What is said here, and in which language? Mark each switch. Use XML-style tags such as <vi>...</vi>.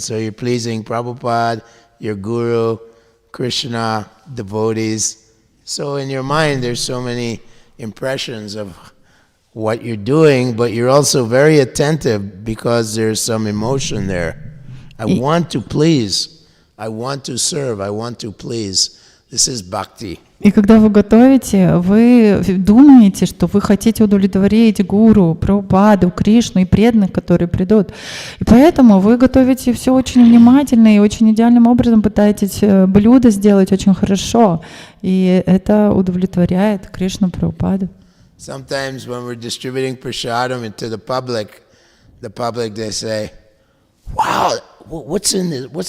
<en>So you're pleasing Prabhupada, your Guru, Krishna, devotees. So in your mind, there's so many impressions of what you're doing, but you're also very attentive because there's some emotion there. I want to please, I want to serve, I want to please. This is bhakti.</en> <ru>И когда вы готовите, вы думаете, что вы хотите удовлетворить Гуру, Прабхупаду, Кришну и преданных, которые придут. И поэтому вы готовите все очень внимательно и очень идеальным образом пытаетесь блюдо сделать очень хорошо. И это удовлетворяет Кришну, Прабхупаду.</ru> <en>Sometimes when we're distributing prasadam into the public they say, "Wow, what's in this?</en>